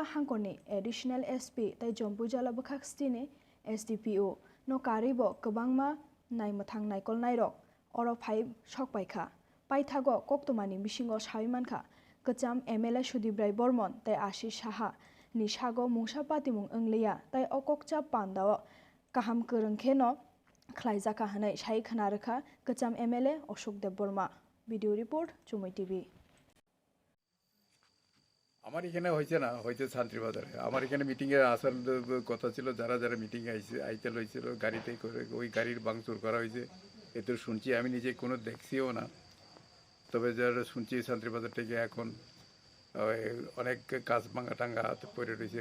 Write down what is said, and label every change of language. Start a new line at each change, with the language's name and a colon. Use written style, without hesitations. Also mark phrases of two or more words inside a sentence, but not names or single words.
Kok Borok: hangkorni additional SP tei Jompujala bukhaksitini SDPO no karibo kwbangma naimthang naikol nairok oro phai sokpaikha paithago koktomani bisingo saimankha kacham MLA Sudip Rai Bormon tei Ashish Saha ni sago mungsa patimung wnglia tei o kokcha pandao kaham kwrwngkhe no khlaijaka hwnei sai khwnarwkha kacham MLA Ashok Deborma
English: video report
Kok Borok: চুমই টিভি
Bangla: আমার এখানে হয়েছে শান্তিবাজারে আমার এখানে মিটিং এ আসার কথা ছিল যারা যারা মিটিং এ আইতে লইছিল গাড়িতে করে ওই গাড়ির ভাঙচুর করা হয়েছে এতে শুনছি আমি নিজে কোনো দেখছিও না তবে যারা শুনছি শান্তিবাজার থেকে এখন অনেক কাজ ভাঙা টাঙ্গা পড়ে রয়েছে